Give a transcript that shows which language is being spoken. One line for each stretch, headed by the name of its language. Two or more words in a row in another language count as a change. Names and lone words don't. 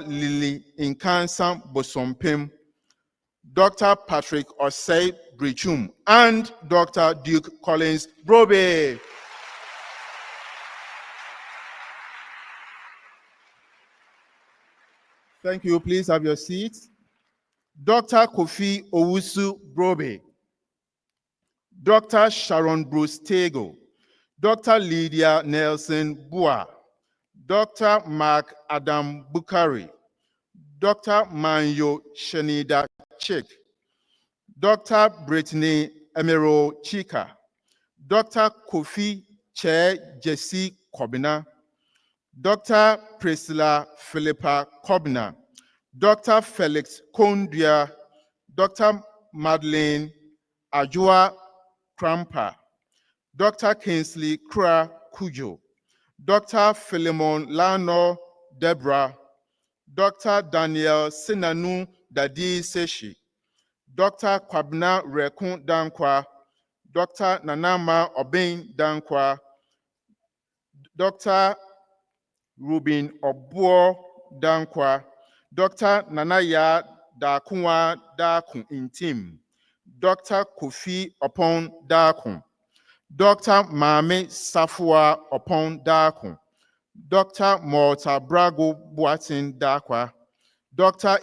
English: Lily Inkansam Bosompim, Dr. Patrick Osei Brichum, and Dr. Duke Collins Brobe. Thank you. Please have your seats. Dr. Kofi Owusu Brobe, Dr. Sharon Bruce Tego, Dr. Lydia Nelson Bua, Dr. Mark Adam Bukari, Dr. Manyo Shenida Chik, Dr. Brittany Emero Chika, Dr. Kofi Che Jesse Kobina, Dr. Priscilla Philippa Kobina, Dr. Felix Kondia, Dr. Madeleine Ajua Krampa, Dr. Kingsley Kra Kujo, Dr. Philemon Lano Debra, Dr. Daniel Sinanu Dadi Seshi, Dr. Kwabna Rekun Dankwa, Dr. Nanama Obin Dankwa, Dr. Rubin Obuo Dankwa, Dr. Nanaya Dakunwa Dakun Intim, Dr. Kofi Opon Dakun, Dr. Mame Safua Opon Dakun, Dr. Morta Brago Boatin Dakwa, Dr.